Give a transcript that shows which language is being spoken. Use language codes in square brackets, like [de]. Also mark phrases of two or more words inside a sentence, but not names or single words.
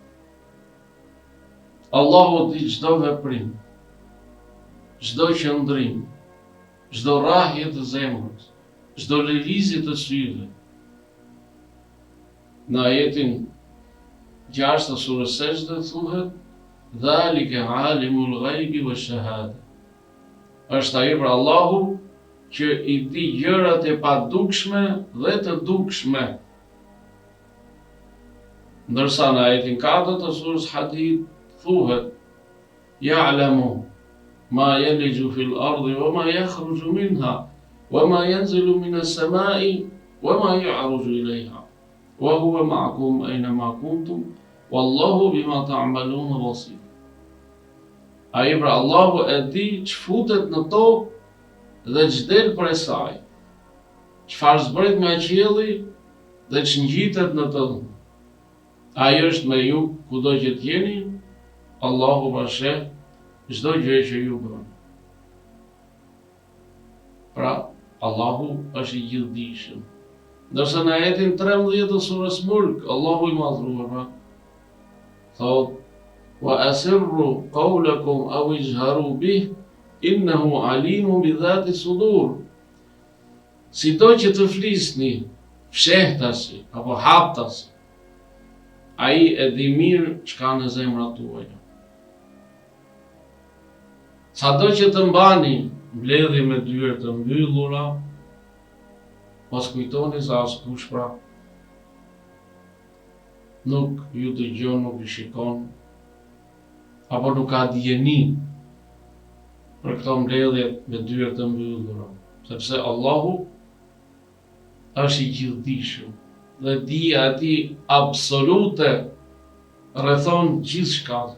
[sq] Allahu di çdo veprim, çdo qëndrim, çdo rrahje të zemrës, çdo lëvizje të syve. Në ajetin 6 të surës Sejdë thuhet, [ar] ذلك عالم الغيب والشهادة. [sq] Është ai për Allahu që i di gjërat e padukshme dhe të dukshme. Ndërsa në ajetin 4 të surës Hadid thuhet, [ar] يعلم ما يلج في الأرض وما يخرج منها وما ينزل من السماء وما يعرج إليها وهو معكم أينما كنتم والله بما تعملون بصير. [sq] Ai pra Allahu e di ç'futet në tokë dhe ç'del prej saj, çfarë zbret nga qielli dhe ç'ngjitet në të. Ai është me ju kudo që t'jeni, Allahu pra sheh çdo gjë që ju bëni. Pra, Allahu është i gjithdijshëm. Ndërsa në ajetin 13 të surës Mulk, Allahu i madhruar pra thot, [ar] وأسروا قولكم أو اجهروا به إنه عليم بذات الصدور. [sq] Sido që të flisni fshehtasi apo haptasi, ai e di mirë çka në zemrat tuaja. Sado që të mbani mbledhje me dyert të mbyllura, mos kujtoni se askush pra nuk ju dëgjon, nuk ju shikon, apo nuk ka dijeni për këto mbledhje me dyert të mbyllura, sepse Allahu është i gjithdijshëm dhe dija e tij absolute rrethon gjithçka.